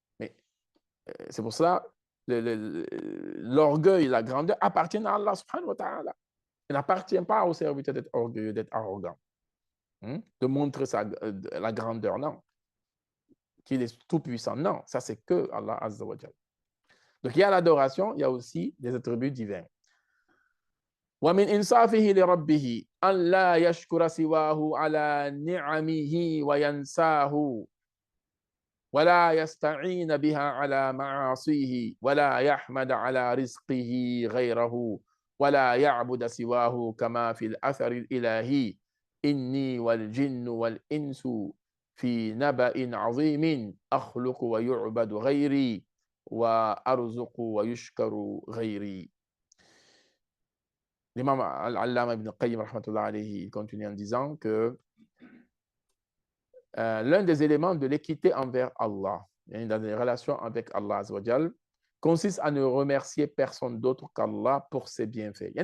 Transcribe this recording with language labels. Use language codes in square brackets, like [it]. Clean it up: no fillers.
[fr] Mais c'est pour ça l'orgueil, la grandeur appartiennent à Allah subhanahu wa ta'ala. Il n'appartient pas au serviteur d'être orgueilleux, d'être arrogant, de montrer la grandeur, non. Qu'il est tout puissant, non. Ça, c'est que Allah azza wa jal. Donc, il y a l'adoration, il y a aussi des attributs divins. [ar] ومن إنصافه لربه أن لا يشكر سواه على نعمه وينساه ولا يستعين بها على معاصيه ولا يحمد على رزقه غيره ولا يعبد سواه كما في الأثر الإلهي إني والجن والإنس في نبأ عظيم أخلق ويعبد غيري وأرزق ويشكر غيري. [fr] L'imam Al-Allama Ibn Qayyim rahmatullah alayhi continue en disant que l'un des éléments de l'équité envers Allah, dans les relations avec Allah azawajal, consiste à ne remercier personne d'autre qu'Allah pour ses bienfaits.